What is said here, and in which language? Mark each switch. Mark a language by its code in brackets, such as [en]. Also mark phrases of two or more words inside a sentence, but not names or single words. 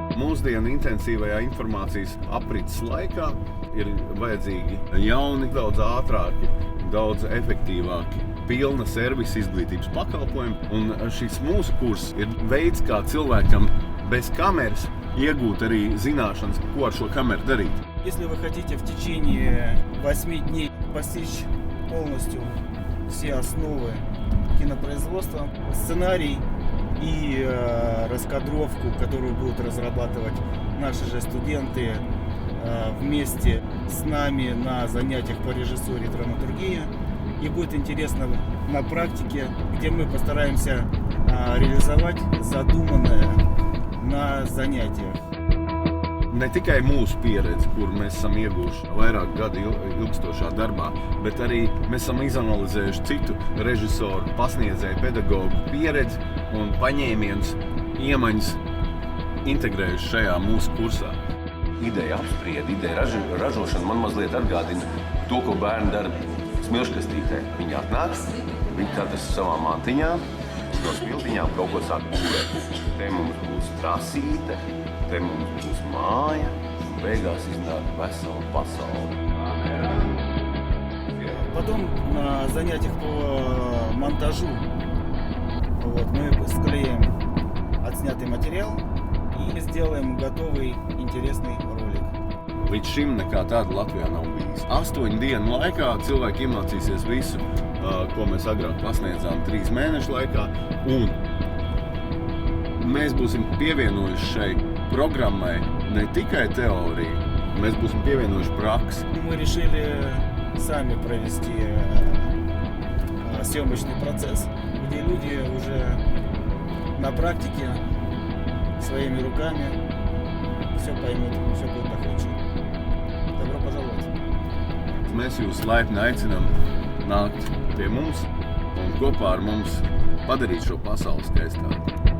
[lv] mūsdienu intensīvajā informācijas aprits laikā ir vajadzīgi jauni, daudz ātrāki, daudz efektīvāki, pilna servisa izglītības pakalpojumi. Un šis mūsu kurs ir veids, kā cilvēkam bez kameras iegūt arī zināšanas, ko ar šo kameru darīt. [ru] Если вы хотите в течение 8 дней постичь полностью все основы кинопроизводства, сценарий и раскадровку, которую будут разрабатывать наши же студенты вместе с нами на занятиях по режиссуре и драматургии. И будет интересно на практике, где мы постараемся реализовать задуманное на занятиях. [lv] Ne tikai mūsu pieredze, kuru mēs esam ieguvuši vairāk gadu ilgstošā darbā, bet arī mēs esam izanalizējuši citu režisoru, pasniedzēju, pedagogu pieredzi un paņēmienus, iemaņas integrējuši šajā mūsu kursā. Ideja apsprieda, ideja ražošana man mazliet atgādina to, ko bērni dara smilškastītē. Viņi atnāk, viņi katrs savām mantiņām, no smiltiņām kaut ko sāk būvēt. Te mums būs trasīte, te mums būs māja, un beigās iznāk vesela pasaule. [ru] Потом на занятиях по монтажу мы склеим отснятый материал и сделаем готовый интересный ролик. [lv] Līdz šim nekā tāda Latvijā nav bijis. 8 dienu laikā cilvēki iemācīsies visu, ko mēs agrāk pasniedzām 3 mēnešu laikā, un mēs būsim pievienojuši šai programmai ne tikai teoriju, mēs būsim pievienojuši praksi. [ru] Мы решили сами провести съемочный процесс, где люди уже на практике своими руками все поймут, все будет доходчиво. Добро пожаловать! [lv] Mēs jūs laipni aicinām nākt pie mums un kopā ar mums padarīt šo pasauli skaistāku.